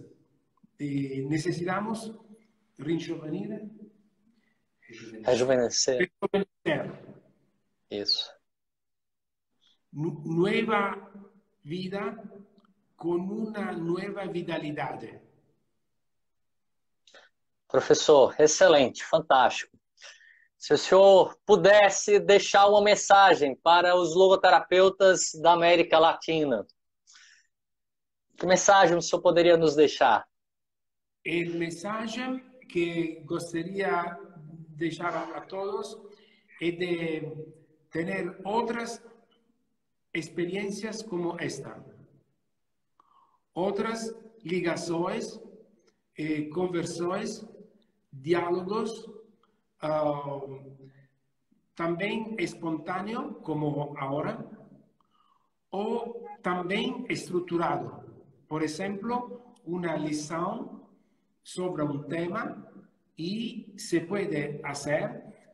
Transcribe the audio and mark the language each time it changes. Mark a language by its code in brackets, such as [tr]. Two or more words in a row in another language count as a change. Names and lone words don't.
[es] Necesitamos rejuvenecer. [pt] Rejuvenescer. [es] Rejuvenecer. [pt] Isso. [es] Nueva vida con una nueva vitalidad. [pt] Professor, excelente, fantástico. Se o senhor pudesse deixar uma mensagem para os logoterapeutas da América Latina, que mensagem o senhor poderia nos deixar? [es] El mensaje que gustaría dejar a todos es de tener otras experiencias como esta. [pt] Otras ligações, conversões, diálogos, [es] también espontáneo, como ahora, o también estructurado. Por ejemplo, una lição sobre un tema y se puede hacer.